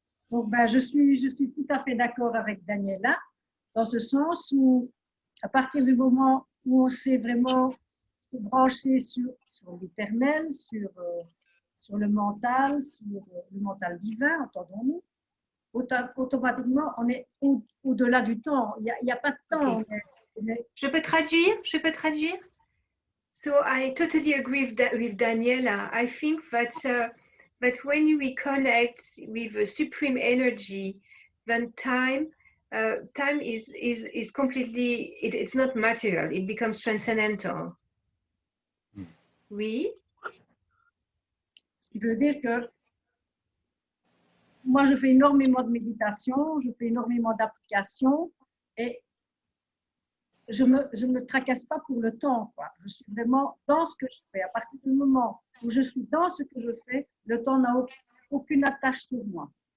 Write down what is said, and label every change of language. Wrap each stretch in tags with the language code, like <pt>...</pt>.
<fr>Donc, je suis tout à fait d'accord avec Daniela, dans ce sens où, à partir du moment où on sait vraiment se brancher sur l'éternel, sur le mental divin, entendons-nous, automatiquement, on est au-delà du temps. Il n'y a pas de temps. Okay. Je peux traduire?</fr> <en>So I totally agree with Daniela. I think that when we connect with the supreme energy, then time is completely, it's not material, it becomes transcendental.</en> <fr>Oui. Ce qui veut dire que moi, je fais énormément de méditation, je fais énormément d'applications et je me tracasse pas pour le temps, quoi. Je suis vraiment dans ce que je fais. À partir du moment où je suis dans ce que je fais, le temps n'a aucune attache sur moi.</fr>